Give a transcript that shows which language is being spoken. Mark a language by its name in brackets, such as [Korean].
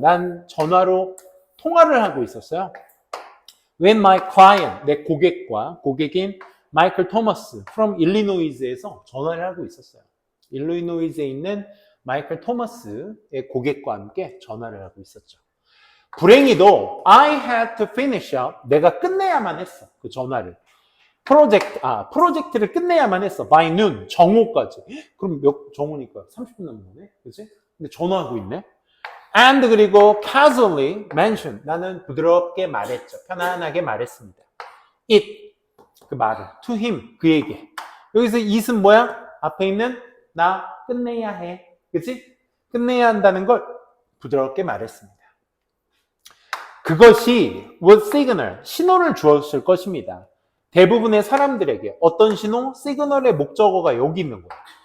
[Korean] 난 전화로 통화를 하고 있었어요. [English] When my client, [Korean] 내 고객인 마이클 토머스 from 일리노이즈에서 전화를 하고 있었어요. 일리노이즈에 있는 마이클 토머스의 고객과 함께 전화를 하고 있었죠. 불행히도 [English] I had to finish up. [Korean] 내가 끝내야만 했어. 그 전화를. 프로젝트를 끝내야만 했어. [English] by noon, [Korean] 정오까지. 그럼 정오니까 30분 남은 거네. 그치? 근데 전화하고 있네. [English] And [Korean] 그리고 [English] casually mentioned. [Korean] 나는 부드럽게 말했죠. 편안하게 말했습니다. It. 그 말을. [English] To him. [Korean] 그에게. 여기서 it은 뭐야? 앞에 있는 나 끝내야 해. 그치? 끝내야 한다는 걸 부드럽게 말했습니다. 그것이 [English] was signal. [Korean] 신호를 주었을 것입니다. 대부분의 사람들에게 어떤 신호? 시그널의 목적어가 여기 있는 거예요.